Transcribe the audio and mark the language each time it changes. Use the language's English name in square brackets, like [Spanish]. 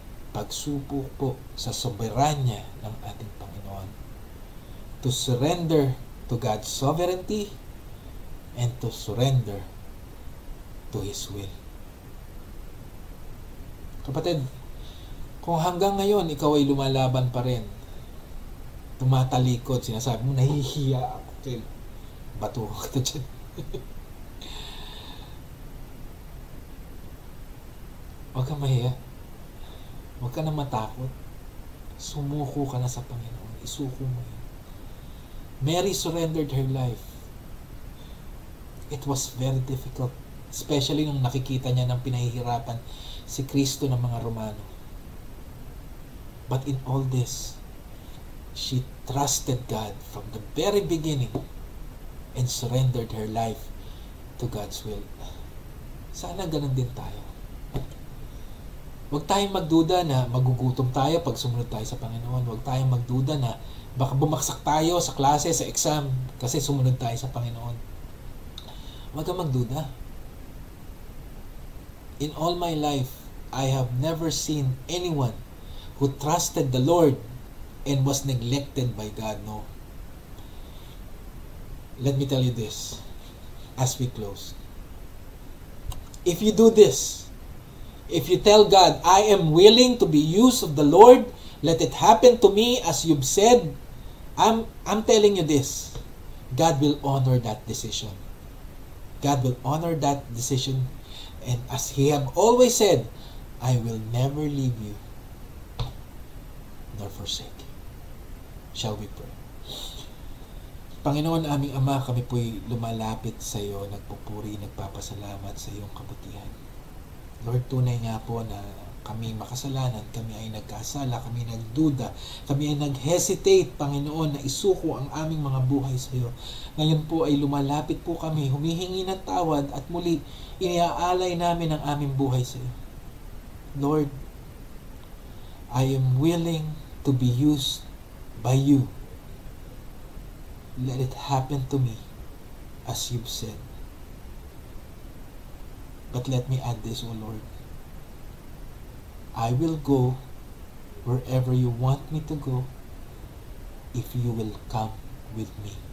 [Filipino] Pagsuko po sa soberanya ng ating Panginoon. [English] To surrender to God's sovereignty and to surrender to His will. [Filipino] Kapatid, kung hanggang ngayon ikaw ay lumalaban pa rin, tumatalikod, sinasabi mo, nahihiya ako, okay, bato ka dyan. Huwag ka mahiya. Huwag ka na matakot. Sumuko ka na sa Panginoon. Isuko mo yun. [English] Mary surrendered her life. It was very difficult. [Filipino] Especially nung nakikita niya ng pinahihirapan si Kristo ng mga Romano. [English] But in all this, she trusted God from the very beginning and surrendered her life to God's will. [Filipino] Sana ganun din tayo. Huwag tayong magduda na magugutom tayo pag sumunod tayo sa Panginoon. Huwag tayong magduda na baka bumaksak tayo sa klase, sa exam, kasi sumunod tayo sa Panginoon. Huwag kang magduda. [English] In all my life, I have never seen anyone who trusted the Lord and was neglected by God. No. Let me tell you this as we close. If you do this, if you tell God, I am willing to be used of the Lord, let it happen to me as you've said, I'm telling you this, God will honor that decision. God will honor that decision, and as He have always said, I will never leave you nor forsake you. Shall we pray? [Filipino] Panginoon, aming Ama, kami po'y lumalapit sa iyo, nagpupuri, nagpapasalamat sa iyong kabutihan. Lord, tunay nga po na kami makasalanan, kami ay nagkasala, kami nagduda, kami ay nag-hesitate, Panginoon, na isuko ang aming mga buhay sa iyo. Ngayon po ay lumalapit po kami, humihingi ng tawad at muli iniaalay namin ang aming buhay sa iyo. [English] Lord, I am willing to be used by you. Let it happen to me as you've said. But let me add this, O Lord. I will go wherever you want me to go if you will come with me.